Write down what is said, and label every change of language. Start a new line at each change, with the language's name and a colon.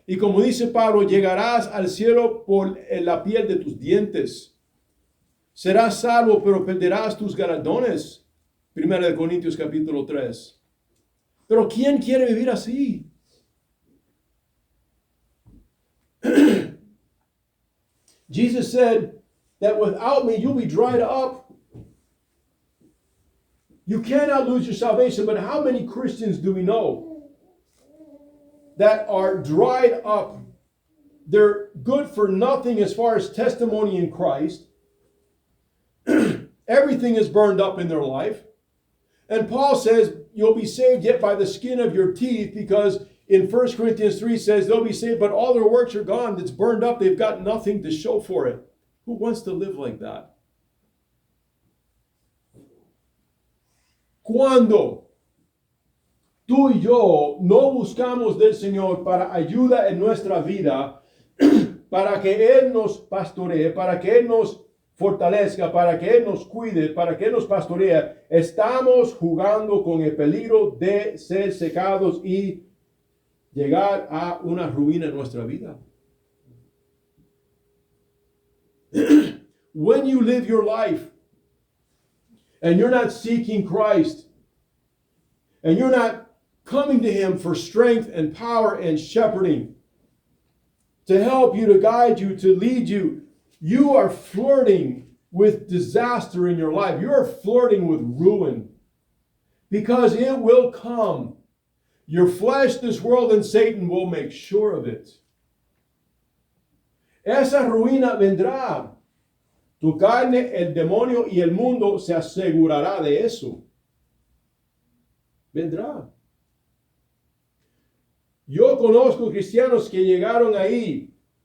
Spanish: Y como dice Pablo, llegarás al cielo por la piel de tus dientes. Serás salvo, pero perderás tus galardones. 1 Corintios capítulo 3. Pero ¿quién quiere vivir así?
English: Jesus said that without me, you'll be dried up. You cannot lose your salvation, but how many Christians do we know that are dried up? They're good for nothing as far as testimony in Christ. Everything is burned up in their life. And Paul says you'll be saved yet by the skin of your teeth, because in 1 Corinthians 3 says they'll be saved, but all their works are gone. It's burned up. They've got nothing to show for it. Who wants to live like that?
Spanish: Cuando tú y yo no buscamos del Señor para ayuda en nuestra vida, para que Él nos pastoree, para que Él nos fortalezca, para que Él nos cuide, para que Él nos pastoree, estamos jugando con el peligro de ser secados y llegar a una ruina en nuestra vida.
English: When you live your life and you're not seeking Christ, and you're not coming to Him for strength and power and shepherding, to help you, to guide you, to lead you, you are flirting with disaster in your life. You are flirting with ruin, because it will come. Your flesh, this world, and Satan will make sure of it.
Spanish: Esa ruina vendrá. Tu carne, el demonio y el mundo se asegurará de eso. Vendrá. Yo conozco cristianos que llegaron ahí.